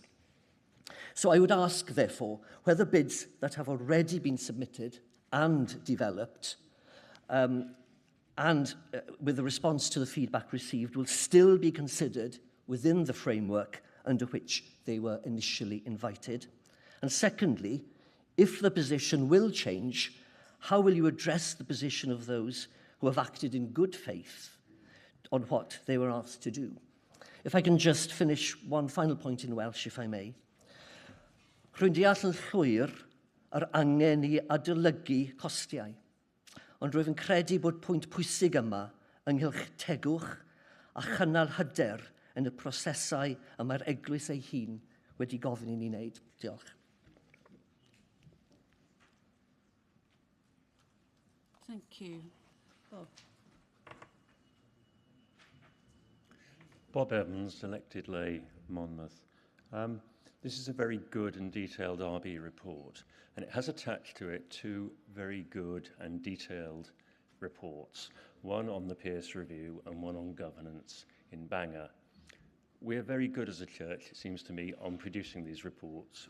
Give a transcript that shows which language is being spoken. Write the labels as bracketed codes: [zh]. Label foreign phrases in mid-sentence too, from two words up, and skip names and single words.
[en] So I would ask, therefore, whether bids that have already been submitted and developed with the response to the feedback received will still be considered within the framework under which they were initially invited. And secondly, if the position will change, how will you address the position of those who have acted in good faith on what they were asked to do? If I can just finish one final point in Welsh, if I may. [cy] Rwy'n deall yn llwyr yr angen I adolygu costiau, ond rwyf yn credu bod pwynt pwysig yma ynghylch tegwch a chynnal hyder yn y prosesau y mae'r eglwys ei hun wedi gofyn i ni wneud. Diolch. [en] Thank you. Bob. Bob Evans, elected lay, Monmouth. This is a very good and detailed RB report, and it has attached to it two very good and detailed reports, one on the Pearce Review and one on governance in Bangor. We are very good as a church, it seems to me, on producing these reports.